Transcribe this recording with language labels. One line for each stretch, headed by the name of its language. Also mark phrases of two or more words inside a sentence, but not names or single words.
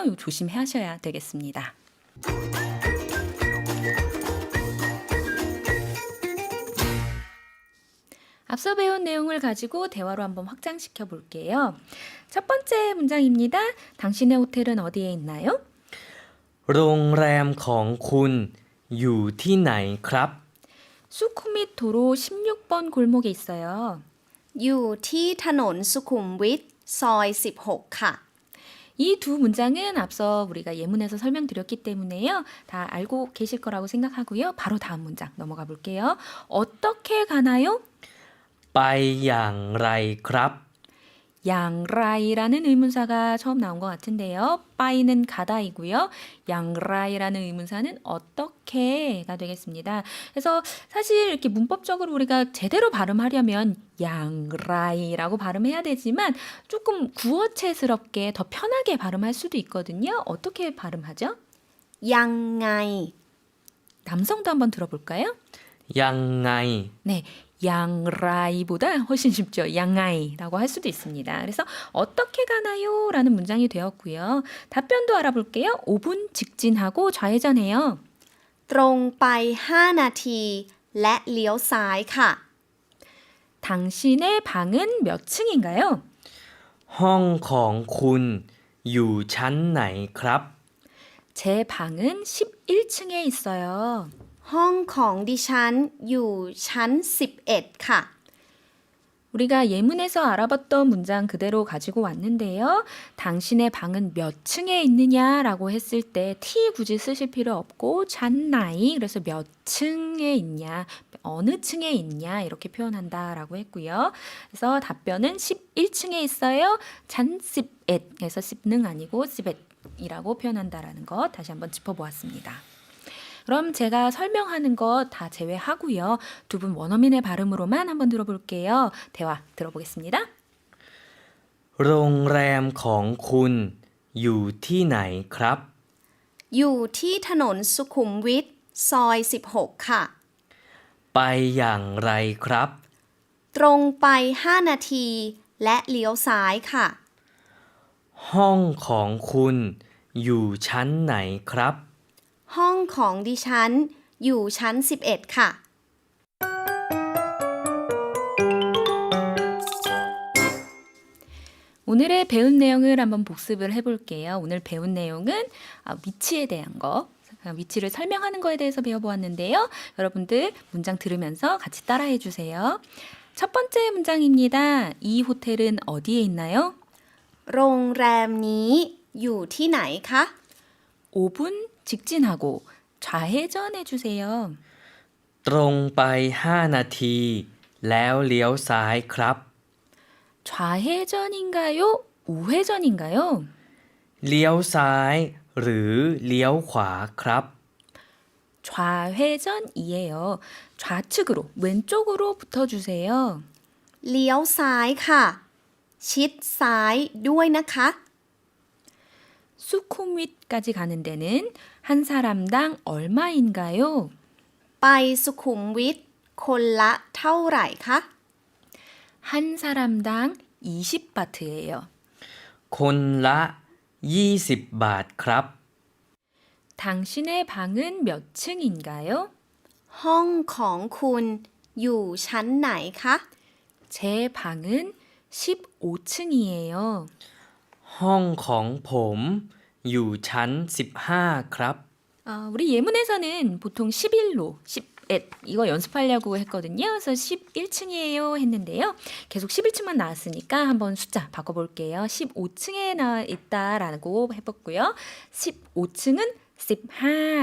Korean: 이거 조심하셔야 되겠습니다. 앞서 배운 내용을 가지고 대화로 한번 확장시켜 볼게요. 첫 번째 문장입니다. 당신의 호텔은 어디에 있나요?
Thai: โรงแรมของคุณอยู่ที่ไหนครับ
Korean: 수쿠밋 도로 16번 골목에 있어요.
Thai: อยู่ที่ถนนสุขุมวิทซอย16 ค่ะ
Korean: 이 두 문장은 앞서 우리가 예문에서 설명드렸기 때문에요. 다 알고 계실 거라고 생각하고요. 바로 다음 문장 넘어가 볼게요. 어떻게 가나요?
Thai: ไปอย่างไรครับ
Korean: 양라이라는 의문사가 처음 나온 것 같은데요. 빠이는 가다이고요. 양라이라는 의문사는 어떻게가 되겠습니다. 그래서 사실 이렇게 문법적으로 우리가 제대로 발음하려면 양라이라고 발음해야 되지만 조금 구어체스럽게 더 편하게 발음할 수도 있거든요. 어떻게 발음하죠?
Thai: ยังไง
Korean: 남성도 한번 들어볼까요?
Thai: ยังไง
Korean: 네, 양라이보다 훨씬 쉽죠. 양아이라고 할 수도 있습니다. 그래서 어떻게 가나요? 라는 문장이 되었고요. 답변도 알아볼게요. 5분 직진하고 좌회전해요.
Thai: ตรงไป5 นาทีและเลี้ยวซ้ายค่ะ
Korean: 당신의 방은 몇 층인가요?
Thai: ห้องของคุณอยู่ชั้นไหนครับ
Korean: 제 방은 11층에 있어요.
Thai: ห้องของดิฉันอยู่ชั้น11 ค่ะ
Korean: 우리가 예문에서 알아봤던 문장 그대로 가지고 왔는데요. 당신의 방은 몇 층에 있느냐라고 했을 때 T 굳이 쓰실 필요 없고 잔나이 그래서 몇 층에 있냐 어느 층에 있냐 이렇게 표현한다라고 했고요. 그래서 답변은 11층에 있어요. 잔 11 그래서 10는 아니고 11이라고 표현한다라는 것 다시 한번 짚어보았습니다. 그럼 제가 설명하는 것 다 제외하고요. 두 분 원어민의 발음으로만 한번 들어볼게요. 대화 들어보겠습니다.
Thai: โรงแรมของคุณอยู่ที่ไหนครับ อยู่ที่ถนนสุขุมวิทซอย16 ค่ะ ไปอย่างไรครับ ตรงไป5 นาทีและเลี้ยวซ้ายค่ะ ห้องของคุณอยู่ชั้นไหนครับ ห้องของดิฉันอยู่ชั้น11 ค่ะ
Korean: 오늘의 배운 내용을 한번 복습을 해볼게요. 오늘 배운 내용은 위치에 대한 거, 위치를 설명하는 거에 대해서 배워보았는데요. 여러분들 문장 들으면서 같이 따라해 주세요. 첫 번째 문장입니다. 이 호텔은 어디에 있나요?
Thai: โรงแรมนี้อยู่ที่ไหนคะ
Korean: 5분 직진하고 좌회전해 주세요.
Thai: ตรงไป5 นาที แล้วเลี้ยวซ้ายครับ
Korean: 좌회전인가요? 우회전인가요?
Thai: เลี้ยวซ้าย หรือเลี้ยวขวาครับ
Korean: 좌회전이에요. 좌측으로, 왼쪽으로 붙어주세요.
Thai: เลี้ยวซ้ายค่ะ ชิดซ้ายด้วยนะคะ
Korean: 수쿰윗까지 가는 데는 한 사람당 얼마인가요?
Thai: ไปสุขุมวิทคนละเท่าไหร่คะ
Korean: 한 사람당 20바트예요.
Thai: คนละ 20 บาทครับ
Korean: 당신의 방은 몇 층인가요?
Thai: ห้องของคุณอยู่ชั้นไหนคะ
Korean: 제 방은 15층이에요.
Thai: ห้องของผมอยู่ชั้น 15 ครับ
Korean: 우리 예문에서는 보통 11로 11 이거 연습하려고 했거든요. 그래서 11층이에요 했는데요. 계속 11층만 나왔으니까 한번 숫자 바꿔볼게요. 15층에 나와 있다라고 해봤고요. 15층은 15.